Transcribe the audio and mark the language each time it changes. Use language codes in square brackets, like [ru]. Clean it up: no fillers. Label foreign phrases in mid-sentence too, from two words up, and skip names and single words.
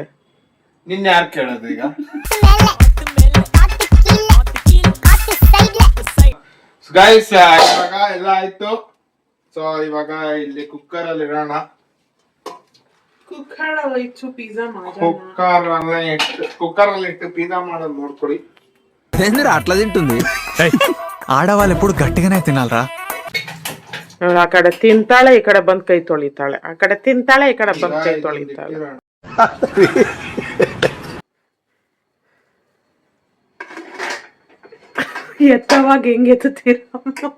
[kn] ನಿನ್ನ ಯಾರು ಕೇಳೋದು ಈಗ? ಗೈಸ್ ಇವಾಗ ಎಲ್ಲ ಆಯ್ತು. ಸೊ ಇವಾಗ ಇಲ್ಲಿ ಕುಕ್ಕರ್ ಅಲ್ಲಿ ಇಡೋಣ. ಕುಕ್ಕರ್ ಅಲ್ಲಿ ಇಟ್ಟು పిజ్జా ಮಾಡೋದು ನೋಡ್ಕೊಳ್ಳಿ. [te] ఏందిరా అట్లా తింటుంది? ఆడవాళ్ళు ఎప్పుడు గట్టిగానే తినాలరా. [kn] ಆ ಕಡೆ ತಿಂತಾಳೆ, ಈ ಕಡೆ ಬಂದ್ ಕೈ ತೊಳಿತಾಳೆ. ಆ ಕಡೆ ತಿಂತಾಳೆ, ಈ ಕಡೆ ಬಂದ್ ಕೈ ತೊಳಿತಾಳೆ. ಎತ್ತವಾಗ ಹೆಂಗೆ ಎತ್ತುತ್ತೀರಮ್ಮ?